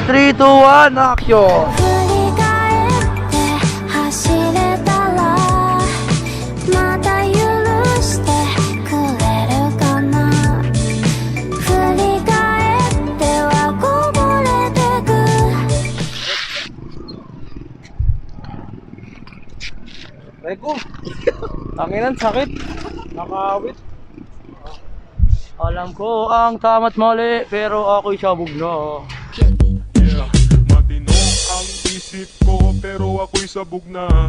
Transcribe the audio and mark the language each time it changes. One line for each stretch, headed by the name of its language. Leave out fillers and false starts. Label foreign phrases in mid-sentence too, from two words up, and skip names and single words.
English: 3, 2, 1, action!
Japanese: 振り返って走れたらまた許してくれるかな振り返ってはこぼれてく
Filipino: Reko! Tanginan, sakit. Nakawit. Alam ko ang tama't mali, pero ako'y sabog na. Yeah, matino ang isip ko pero ako'y sabog na.